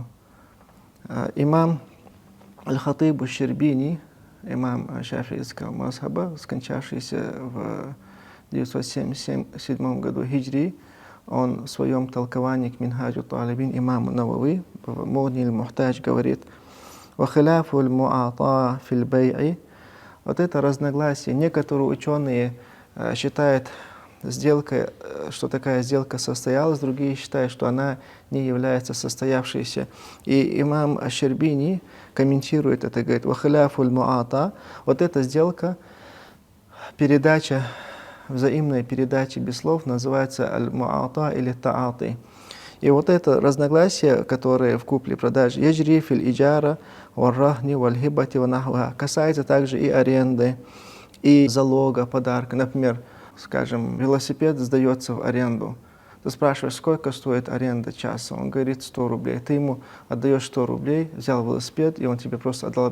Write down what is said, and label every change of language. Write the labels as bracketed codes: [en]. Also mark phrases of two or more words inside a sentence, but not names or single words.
[ru] Имам Аль-Хатиб Аш-Щербини, имам шафиитского мазхаба, скончавшийся в 977 году хиджри, он в своем толковании к Минхаджу Талибин имам Навави в Мугни аль-Мухтадж говорит: [ar] «وخلاف المعاطاة في البيع». [ru] Вот это разногласие. Некоторые ученые считают сделка, что такая сделка состоялась, другие считают, что она не является состоявшейся. И имам Аш-Щербини комментирует это, говорит: [ar] «وخلاف المعاطاة». [ru] Вот эта сделка, передача, взаимная передача без слов, называется аль-муата или таати. И вот это разногласие, которое в купле-продаже, [ar] يجري في الإجارة والرهن والهبة ونحوها, [ru] касается также и аренды, и залога, подарка. Например, скажем, велосипед сдается в аренду. Ты спрашиваешь, сколько стоит аренда часа? Он говорит 100 рублей. Ты ему отдаешь 100 рублей, взял велосипед, и он тебе просто отдал.